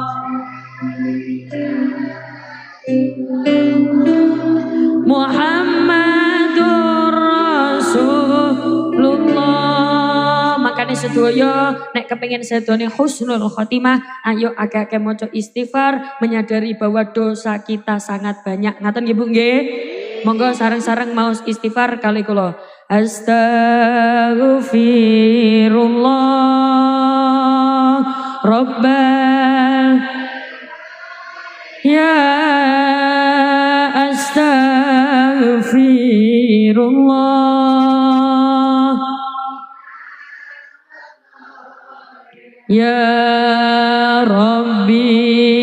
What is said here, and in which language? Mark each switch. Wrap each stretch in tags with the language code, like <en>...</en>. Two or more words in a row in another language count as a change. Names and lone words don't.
<ar>Muhammadur Rasulullah.</ar> <jv>Makanya sedoyo nek kepengin sedone</jv> <ar>husnul khotimah,</ar> <jv>ayo agak-agak maca istighfar,</jv> <id>menyadari bahwa dosa kita sangat banyak.</id> <jv>Ngaten nggih Bu nggih? Monggo sareng-sareng mau istighfar kali kula.</jv> <ar>Astaghfirullah Rabbal ya astaghfirullah ya Rabbi</ar>